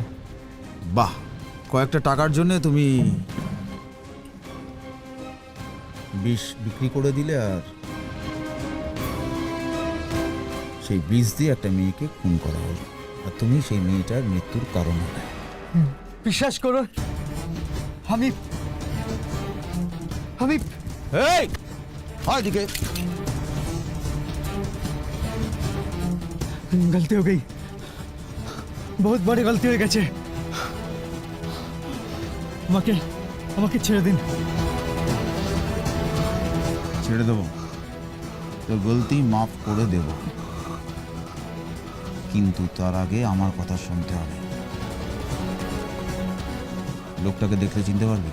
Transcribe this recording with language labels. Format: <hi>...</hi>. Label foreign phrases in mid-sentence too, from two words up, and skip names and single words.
<bn>বাহ, কয়েকটা টাকার জন্য তুমি বিষ বিক্রি করে দিলে, আর সেই বিষ দিয়ে একটা মেয়েকে খুন করা হলো, আর তুমি সেই মেয়েটার মৃত্যুর কারণ হলে। বিশ্বাস করো, আমি আমি এই হয় দিকে,</bn> <hi>गलती हो गई, बहुत बड़ी गलती</hi> <bn>হয়ে গেছে, আমাকে আমাকে ছেড়ে দিন। ছেড়ে দেবো? তোর গলতি মাফ করে দেব, কিন্তু তার আগে আমার কথা শুনতে হবে। লোকটাকে দেখলে চিনতে পারবি?</bn>